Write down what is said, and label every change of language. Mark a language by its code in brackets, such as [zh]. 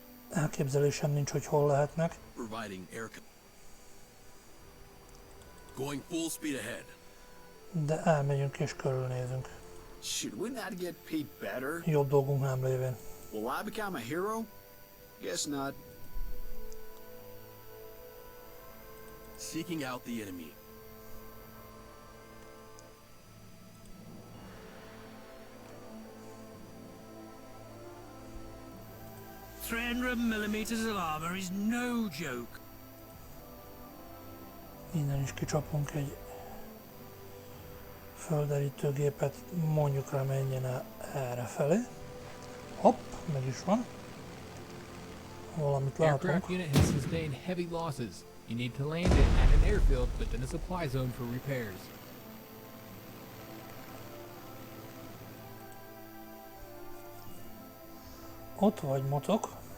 [hu] Elképzelésem nincs, hogy hol lehetnek. [en] Providing air. Going full speed ahead. [hu] De elmegyünk és körülnézünk. [en] Should we not get paid better? [hu] Jobb dolgunk nem lévén. [en] Will I become a hero? Guess not. Seeking out the enemy. $300 of armor is no joke. [hu] Innen is kicsapunk egy földerítőgépet, mondjuk rá menjen el errefelé. Hopp, meg is van. Valamit látunk. [en] Aircraft unit has sustained heavy losses. You need to land it at an airfield within a supply zone for repairs. [hu] Ott vagy, mocok.